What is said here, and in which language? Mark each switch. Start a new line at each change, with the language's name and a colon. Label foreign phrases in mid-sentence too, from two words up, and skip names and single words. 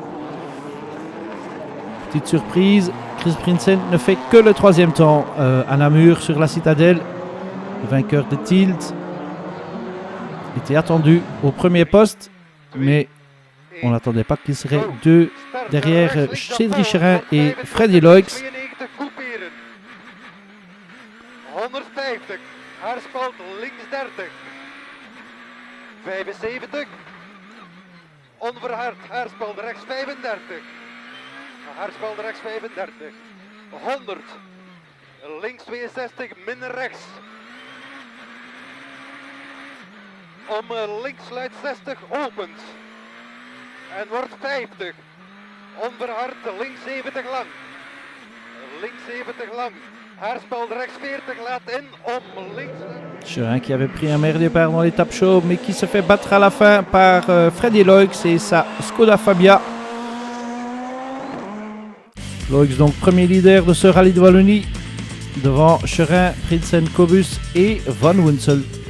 French: Petite surprise, Chris Prinsen ne fait que le 3e temps à Namur sur la citadelle. Le vainqueur de Tilt était attendu au premier poste, mais on n'attendait pas qu'il serait deux derrière Cédric Cherin et Freddy Loix.
Dutch: 150, Haarspeld links 30, 75, onverhard, Haarspeld rechts 35, Haarspeld rechts 35, 100, links 62, min rechts. Om links sluit 60 opent en wordt 50, onverhard links 70 lang, links 70 lang. Haarspeld rechts 40 laat in om links.
French: Cherin qui avait pris un meilleur départ dans l'étape chaude, mais qui se fait battre à la fin par Freddy Loix et sa Skoda Fabia. Loix donc premier leader de ce Rallye de Wallonie devant Cherin, Prinsen, Kobus et Van Woensel.